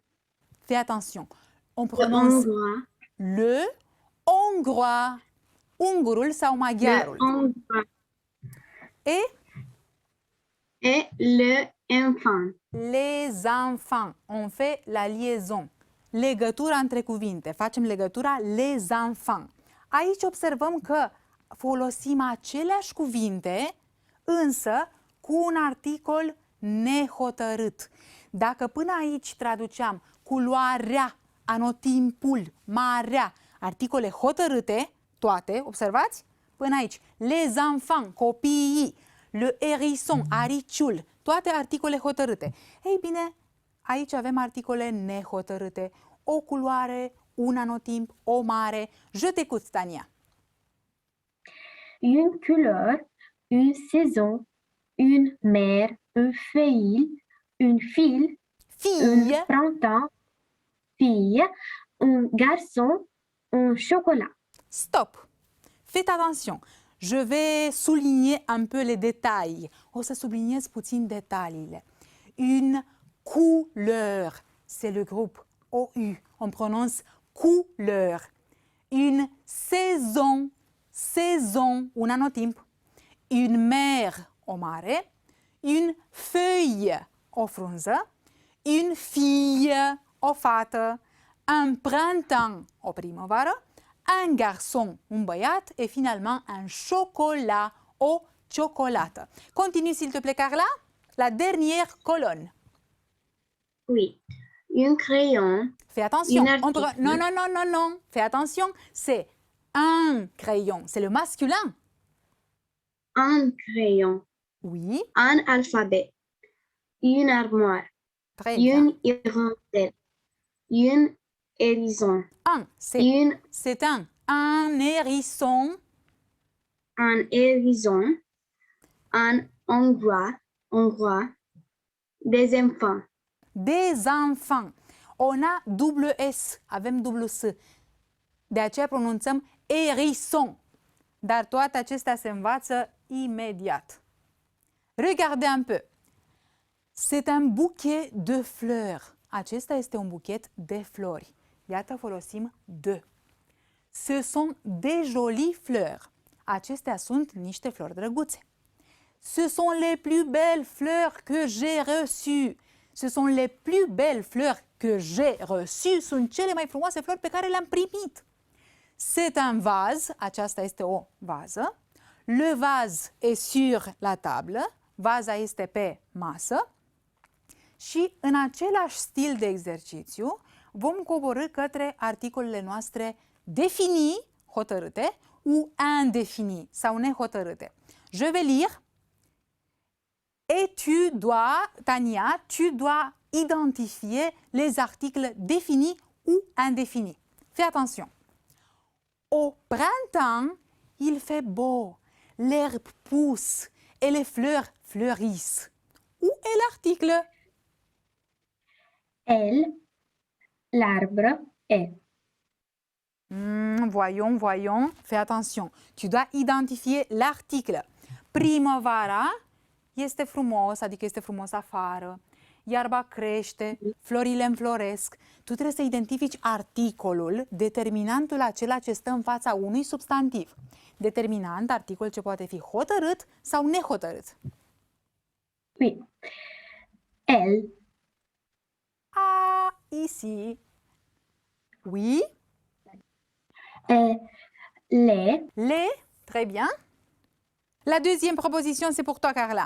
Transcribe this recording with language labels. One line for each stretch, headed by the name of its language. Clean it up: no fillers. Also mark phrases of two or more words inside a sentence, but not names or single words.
French: Fais attention. On le prononce hongrois, le hongrois.
Romanian: Ungurul sau
French: le
Romanian: maghiarul.
French: hongrois Et et le enfant. les enfants. On fait la liaison.
Romanian: Legătura între cuvinte. Facem legătura
French: les enfants.
Romanian: Aici observăm că folosim aceleași cuvinte, însă cu un articol nehotărât. Dacă până aici traduceam culoarea anotimpul, marea, articole hotărâte, toate, observați? Până aici.
French: Les enfants,
Romanian: copiii,
French: le hérisson,
Romanian: ariciul, toate articole hotărâte. Ei bine, aici avem articole nehotărâte, o culoare, un anotimp, o mare.
French: Je t'écoute, Tania. Une couleur, une saison, une mer, un feuille, une fille, un Fille, printemps, fille, un garçon, un chocolat. stop. Faites attention. Je vais souligner un peu les détails.
Romanian: O să subliniez puțin detaliile.
French: Une couleur, c'est le groupe OU. On prononce couleur. Une saison, saison,
Romanian: un anotimp.
French: Une mer,
Romanian: o mare.
French: Une feuille,
Romanian: o frunză.
French: Une fille,
Romanian: o fată.
French: Un printemps,
Romanian: o primăvară.
French: Un garçon,
Romanian: un băiat.
French: Et finalement, un chocolat,
Romanian: o ciocolată.
French: Continue, s'il te plaît, Carla. La dernière colonne. Oui. Un crayon, Fais attention. Une On peut- article. Non, non, non, non, non. Fais attention. C'est un crayon. C'est le masculin. un crayon, Oui. un alphabet, une armoire, Très bien. une hirondelle, une hérisson, Un. C'est c'est un hérisson. un hérisson, un hongrois, des enfants, Des enfants. On a double S,
Romanian: avem dublu S. De aceea pronunțăm hérisson. Dar toate acestea se învață imediat.
French: Regardez un peu. C'est un bouquet de fleurs.
Romanian: Acesta este un buchet de flori. Iată, folosim de.
French: Ce sont des jolies fleurs.
Romanian: Acestea sunt niște flori drăguțe.
French: Ce sont les plus belles fleurs que j'ai reçues. Ce sont les plus belles fleurs que j'ai reçues.
Romanian: Sunt cele mai frumoase flori pe care le-am primit.
French: C'est un vase.
Romanian: Aceasta este o vază.
French: Le vase est sur la table.
Romanian: Vaza este pe masă. Și în același stil de exercițiu vom coborî către articolele noastre defini, hotărâte,
French: ou indefini,
Romanian: sau nehotărâte.
French: Je vais lire. Et tu dois, Tania, tu dois identifier les articles définis ou indéfinis. Fais attention. Au printemps, il fait beau, l'herbe pousse et les fleurs fleurissent. Où est l'article? Elle, l'arbre est. Voyons. Fais attention. Tu dois identifier l'article.
Romanian: Primăvara este frumos, adică este frumos afară. Iarba crește, florile înfloresc. Tu trebuie să identifici articolul, determinantul acela ce stă în fața unui substantiv. Determinant, articol ce poate fi hotărât sau nehotărât.
French: Oui. Elle, Ah, ici. Oui. les, Très bien. La deuxième proposition, c'est pour toi, Carla.